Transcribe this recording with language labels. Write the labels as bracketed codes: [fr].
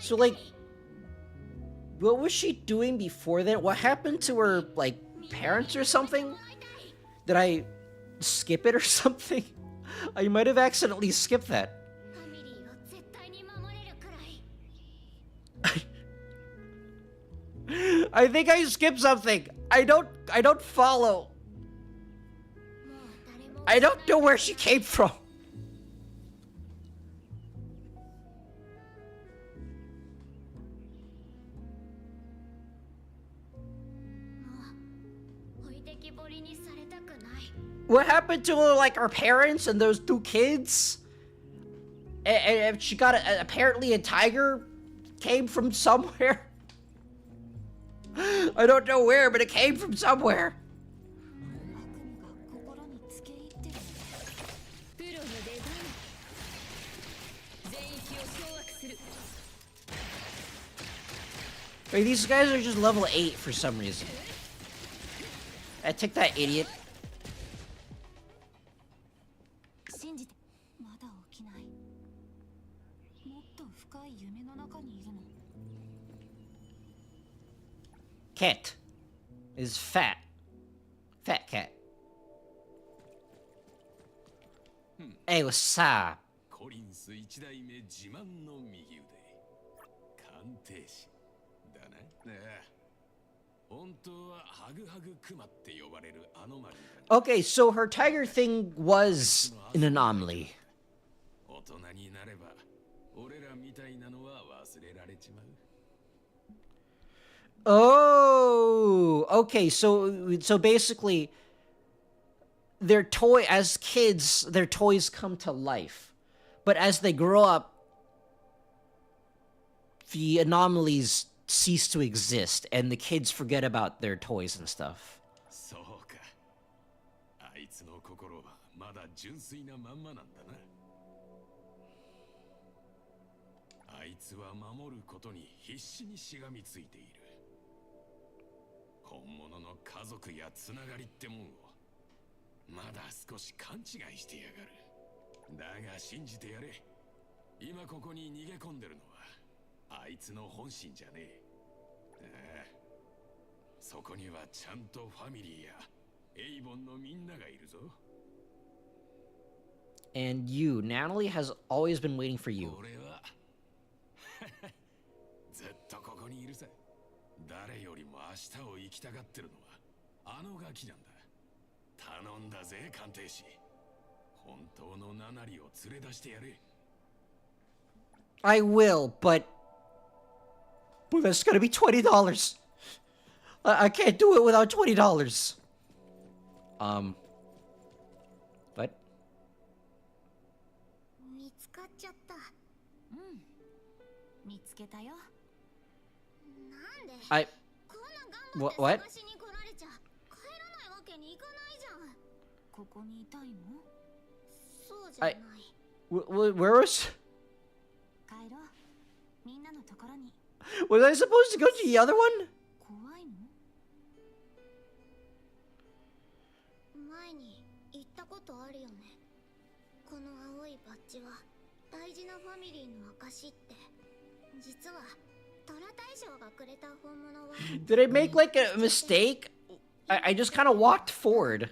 [en] So, like, what was she doing before that? What happened to her, like, parents or something? Did I skip it or something? I might have accidentally skipped that. [ja] ファミリーを絶対に守れるくらい。 [en] I think I skipped something. I don't follow. [ja] もう誰も [en] I don't know where she came from. [ja] 置いてきぼりにされたくない。 [en] What happened to like her parents and those two kids? And she got apparently a tiger came from somewhere. I don't know where, but it came from somewhere. [ja] 悪夢が心につけ入ってる。プロのデザイン全域を掌握する。 [en] Wait, these guys are just level 8 for some reason. Take that, idiot. [ja] 信じて。まだ起きない。もっと深い夢の中にいるの。 [en] Cat is fat. Fat cat. Hey, what's up? [ja] コリンス一代目自慢の右腕鑑定士だな。本当はハグハグクマって呼ばれるアノマリーだ。 [en] Okay, so her tiger thing was an anomaly. [ja] 大人になれば俺らみたいなのは忘れられちまう。 [en] Oh, okay. So basically, as kids, their toys come to life, but as they grow up, the anomalies cease to exist, and the kids forget about their toys and stuff. [ja] そうか。あいつの心はまだ純粋なまんまなんだな。いつは守ることに必死にしがみついている。本物の家族やつながりってもんをまだ少し勘違いしてやがる。だが信じてやれ。今ここに逃げ込んでるのはあいつの本心じゃねえ。ああ、そこにはちゃんとファミリーやエイボンのみんながいるぞ。 [en] And you, Natalie, has always been waiting for you. [ja] 俺はずっとここにいるさ。誰よりも明日を生きたがってるのはあのガキなんだ。頼んだぜ鑑定士。本当のナナリを連れ出してやれ。 [en] I will, but that's gonna be $20. I can't do it without $20. What? [ja] 見つかっちゃった。見つけたよ。なんで [en] I [ja] こんな頑張って [en] What? [ja] 探しに来られちゃ帰らないわけにいかないじゃん。ここにいたいの？そうじゃない。 [en] where was [ja] 帰ろう。みんなのところに。 [en] was I supposed to go to the other one? [ja] 怖いの？前に言ったことあるよね。この青いバッジは大事なファミリーの証って。実はトラ大将がくれた本物は [en] Did I make like a mistake? I just kind of walked forward.